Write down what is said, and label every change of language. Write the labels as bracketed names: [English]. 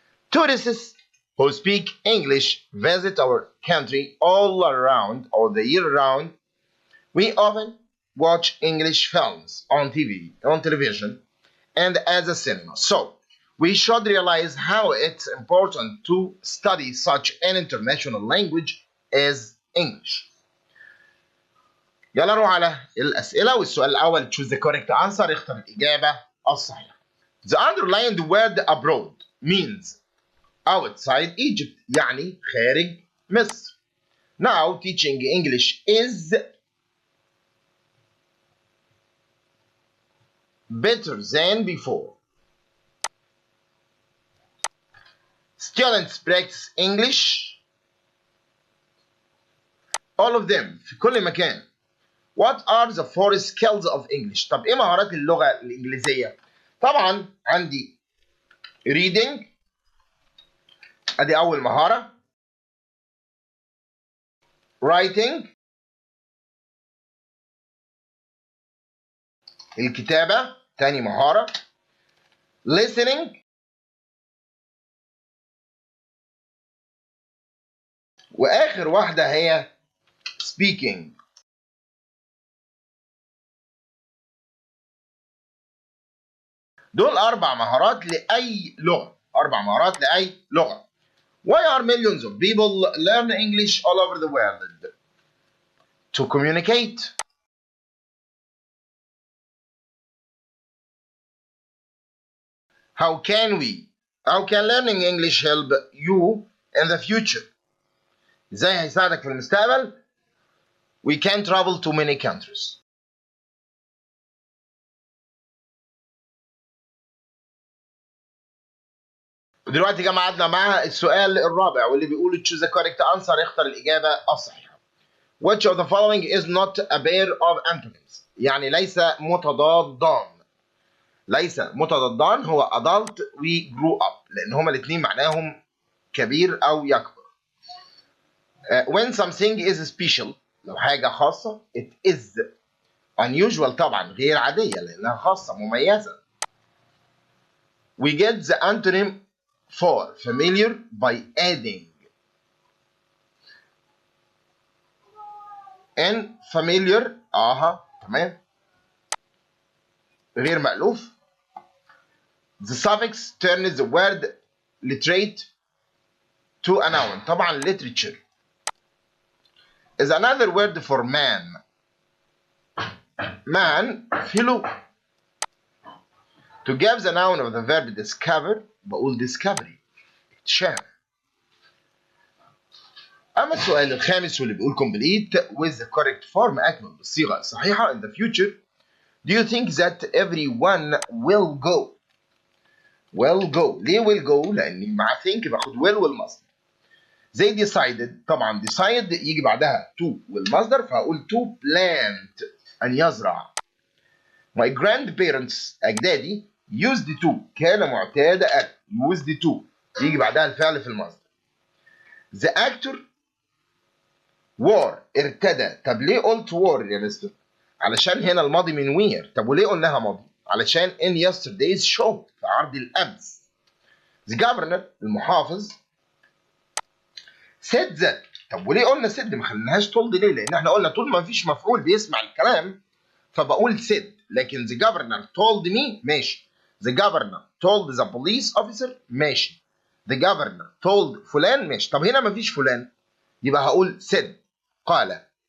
[English] Tourists who speak English visit our country all around or the year round. We often watch English films on TV, on television, and at the cinema. So, we should realize how it's important to study such an international language as English. [Arabic] يلا نروح على الأسئلة، والسؤال الأول [English] choose the correct answer، [Arabic] اختر الإجابة الصحيحة. [English] The underlined word abroad means outside Egypt، [Arabic] يعني خارج مصر. [English] Now teaching English is better than before. Students practice English, all of them [Arabic] في كل مكان. [English] What are the four skills of English؟ [Arabic] طب ايه مهارات اللغة الإنجليزية؟ طبعا عندي reading، ادي أول مهارة. writing، الكتابة تاني مهارة. listening، وآخر واحدة هي speaking. دول أربع مهارات لأي لغة، أربع مهارات لأي لغة. [English] Why are millions of people learn English all over the world? To communicate. How can learning English help you in the future? [Arabic] ازاي هيساعدك في المستقبل؟ [English] We can travel to many countries. [Arabic] ودلوقتي يا جماعه قعدنا مع السؤال الرابع واللي بيقول [English] choose the correct answer، [Arabic] اختر الإجابة الصحيحة. [English] Which of the following is not a pair of antonyms؟ [Arabic] يعني ليس متضادان. ليس متضادان هو adult و grew up، لأن هما الاثنين معناهم كبير أو يكبر. [English] When something is special، [Arabic] لو حاجة خاصة [English] it is unusual، [Arabic] طبعا غير عادية لأنها خاصة مميزة. [English] We get the antonym for familiar by adding and familiar [Arabic] تمام غير مألوف. [English] The suffix turns the word literate to a noun، طبعا literature is another word for man. Man fellow. To give the noun of the verb discover بقول discovery، اكتشاف. [Arabic] أما السؤال الخامس واللي بيقول [English] complete with the correct form، [Arabic] أكمل بالصيغة الصحيحة. [English] In the future do you think that everyone will go؟ will go. [Arabic] ليه will go؟ لأني مع think باخد will والمصدر. [English] They decided، [Arabic] طبعا decide يجي بعدها to والمصدر، فهقول to plant، أن يزرع. [English] My grandparents [Arabic] أجدادي used to، كان معتاد أن used to يجي بعدها الفعل في المصدر. [English] The actor wore ارتدى. [Arabic] طب ليه قلت wore يا مستر؟ علشان هنا الماضي من wear. طب وليه قلناها ماضي؟ علشان [English] in yesterday's show، [Arabic] في عرض الأمس. [English] The governor المحافظ said that. [Arabic] طب وليه قلنا said ما خليناهاش told؟ ليه؟ لأن احنا قلنا طول ما مفيش مفعول بيسمع الكلام فبقول said، لكن [English] the governor told me [Arabic] ماشي. [English] The governor told the police officer ماشي. The governor told فلان ماشي. [Arabic] طب هنا مفيش فلان يبقى هقول said، قال.